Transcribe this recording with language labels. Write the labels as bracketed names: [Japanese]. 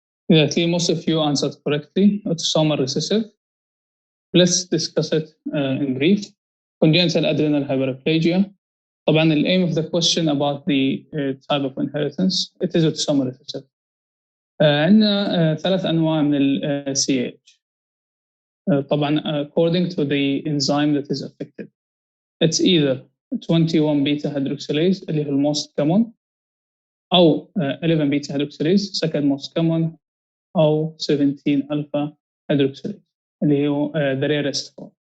[English] Exactly, most of you answered correctly. Autosomal recessive. Let's discuss it in brief. Congenital adrenal hyperplasia. [Arabic] طبعا [English] the aim of the question about the type of inheritance, it is autosomal recessive. [Arabic] عندنا ثلاث أنواع من ال CAH. [English] طبعا according to the enzyme that is affected. It's either 21 beta hydroxylase [Arabic] اللي هو [English] most common [Arabic] أو [English] 11 beta hydroxylase second most common أو 17 alpha hydroxylase اللي هو the rarest form.